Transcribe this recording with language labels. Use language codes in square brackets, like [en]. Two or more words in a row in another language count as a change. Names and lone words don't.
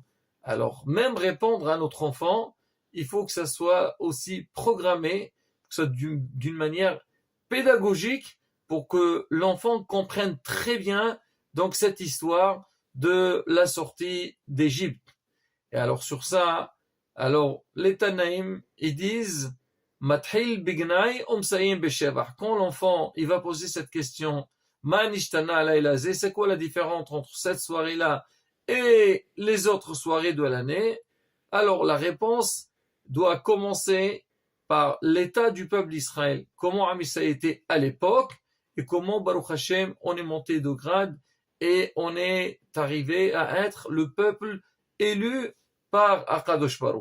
[fr] Alors, même répondre à notre enfant, il faut que ça soit aussi programmé, que ce soit d'une manière pédagogique, pour que l'enfant comprenne très bien donc cette histoire de la sortie d'Égypte. Et alors sur ça, alors les Tanaïm, ils disent [he] מתחיל בגנות ומסיים בשבח. [fr] Quand l'enfant il va poser cette question, [he] מה נשתנה הלילה הזה, [fr] c'est quoi la différence entre cette soirée-là et les autres soirées de l'année? Alors la réponse doit commencer par l'état du peuple d'Israël. Comment Amissa était à l'époque et comment [he] ברוך השם [fr] on est monté de grade et on est arrivé à être le peuple élu par [he] הקדוש ברוך.